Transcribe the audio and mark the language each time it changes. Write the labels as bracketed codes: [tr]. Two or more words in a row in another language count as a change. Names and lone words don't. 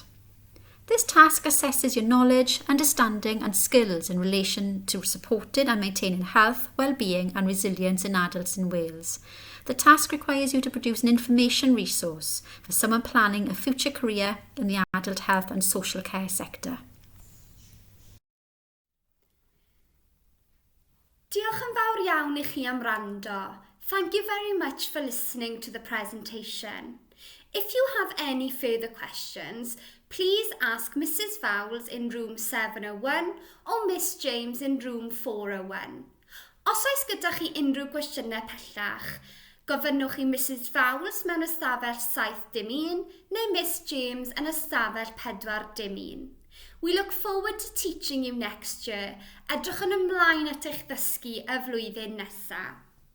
[en] This task assesses your knowledge, understanding and skills in relation to supporting and maintaining health, well-being and resilience in adults in Wales. The task requires you to produce an information resource for someone planning a future career in the adult health and social care sector. [cy] Diolch yn fawr iawn I chi am wrando. [en] Thank you very much for listening to the presentation. If you have any further questions, please ask Mrs Vowles in room 701 or Miss James in room 401. [cy] Os oes gyda chi unrhyw gwestiynau pellach, gofynnwch I Mrs Vowles mewn ystafell 7-1 neu Miss James yn ystafell 4-1. [en] We look forward to teaching you next year. [cy] Edrychwn ymlaen at eich ddysgu y flwyddyn nesaf.